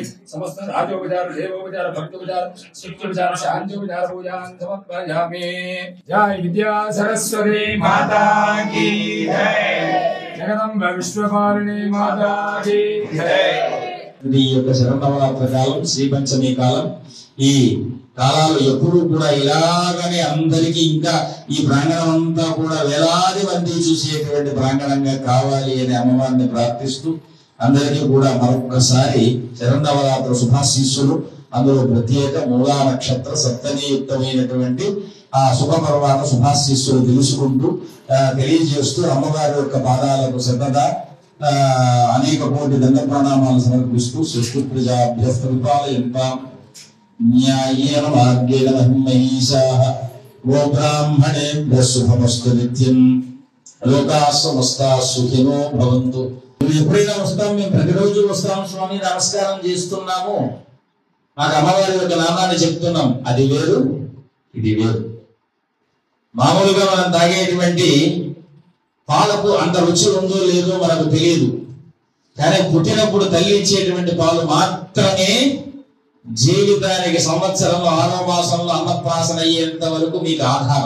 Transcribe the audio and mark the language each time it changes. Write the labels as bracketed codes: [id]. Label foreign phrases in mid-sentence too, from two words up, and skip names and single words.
[sa] समस्त राजोपचार देवोपचार भक्तोपचार शिष्योपचार शांत्योपचार पूजान् समर्पयामि। [hi] जय विद्या सरस्वती माता की जय। जगदम्ब विश्वपालिनी माता की जय। [te] ఈ యొక్క శరన్నవరాత్రి కాలం శ్రీపంచమి కాలం ఈ కాలాలు ఎప్పుడు కూడా ఇలాగనే అందరికీ ఇంకా ఈ ప్రాంగణం అంతా కూడా వేలాది మంది చూసేటువంటి ప్రాంగణంగా కావాలి అని అమ్మవారిని ప్రార్థిస్తూ అందరికీ కూడా మరొక్కసారి శరన్నవరాత్రి శుభాశీస్సులు అందులో ప్రత్యేక మూలా నక్షత్ర సప్తమీయుక్తమైనటువంటి ఆ శుభపర్వాన శుభాశీస్సులు తెలుసుకుంటూ తెలియజేస్తూ అమ్మవారి యొక్క పాదాలకు శ్రద్ధ అనేక కోటి దండ ప్రణామాలు సమర్పిస్తూ [sa] सृष्टि प्रजाभ्यस्तपालयन्तां न्यायेन मार्गेण महिषाः गो ब्राह्मणेभ्यः शुभमस्तु नित्यं लोकाः समस्ताः सुखिनो भवन्तु. [te] ఎప్పుడైనా వస్తాం, మేము ప్రతిరోజు వస్తాం స్వామి, నమస్కారం చేస్తున్నాము, మాకు అమ్మవారి యొక్క నామాన్ని చెప్తున్నాం, అది వేరు ఇది వేరు. మామూలుగా మనం తాగేటువంటి పాలకు అంత రుచి ఉందో లేదో మనకు తెలియదు, కానీ పుట్టినప్పుడు తల్లి ఇచ్చేటువంటి పాలు మాత్రమే జీవితానికి సంవత్సరంలో 6వ మాసంలో అన్నప్రాసన అయ్యేంత వరకు మీకు ఆధారం.